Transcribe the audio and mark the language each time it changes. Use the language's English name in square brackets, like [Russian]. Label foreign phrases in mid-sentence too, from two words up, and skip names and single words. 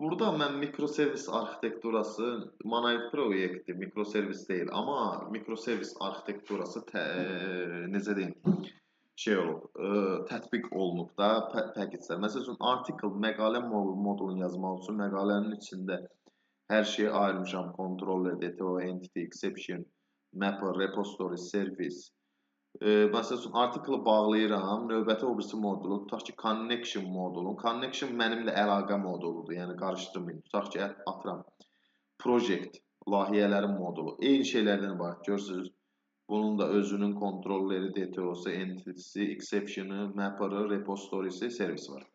[Azerbaijani] Burada mən mikroservis arxitekturası monolith proyekti, mikroservis deyil, amma mikroservis arxitekturası necə deyim, şey olub, tətbiq olunub da paketlər. Məsəl üçün article məqalə modulunu yazmaq üçün məqalənin içində hər şeyi ayırmışam. [English] Controller, DTO, entity, exception, mapper, repository, service. [Azerbaijani] Məsəl üçün article bağlayıram, növbəti o birisi modulu, tutaq ki, connection modulu. Connection mənimlə əlaqə moduludur, yəni qarışdırmayın. Tutaq ki, atıram, project, layihələrin modulu. Eyni şeylərdən ibarət, görürsünüz. Bunun da özünün kontrolleri, DTO'su, entity'si, exception'ı, mapper'ı, repository'si, servisi var.